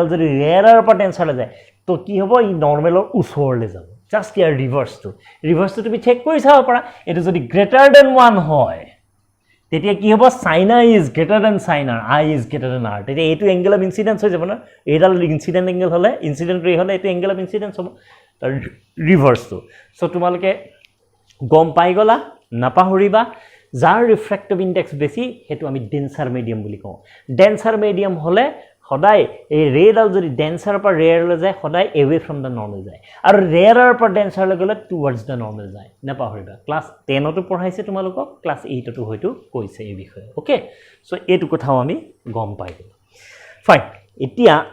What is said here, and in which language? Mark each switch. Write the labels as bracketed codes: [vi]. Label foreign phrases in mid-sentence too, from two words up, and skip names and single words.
[as] যদি ৰেয়াৰৰ পৰা ডেন্সাৰলৈ যায় তো কি হ'ব ই নৰ্মেলৰ ওচৰলৈ যাব জাস্ট ইয়াৰ ৰিভাৰ্সটো তুমি চেক কৰি চাব পাৰা এটো যদি [en] greater than [as] 1 হয় তেতিয়া কি হ'ব [en] sin i is greater than sin r i is greater than r [as] তেতিয়া এটো [en] angle of incidence [as] হৈ যাব না এডাল [en] incident angle [as] হলে [en] incident ray [as] হলে এটো [en] angle of incidence [as] হ'ব তাৰ ৰিভাৰ্সটো সো তোমালোকে গম পাই গলা নাপাহৰিবা যাৰ [en] refractive index [as] বেশি হেতু আমি [en] denser medium [as] বুলি কওঁ [en] denser medium [as] হলে সদায় এই ৰেডাল যদি ডেন্সাৰৰ পৰা ৰেয়াৰলৈ যায় সদায় [en] away from the normal [as] যায় আৰু ৰেয়াৰৰ পৰা ডেন্সাৰলৈ গ'লে [en] towards the normal [as] যায় নাপাহৰিবা ক্লাছ 10 তো পঢ়াইছে তোমালোকক ক্লাছ 8 তো হয়তো কৈছে এই বিষয়ে [en] okay so [as] এইটো কথাও আমি গম পাই গ'লো ফাইন এতিয়া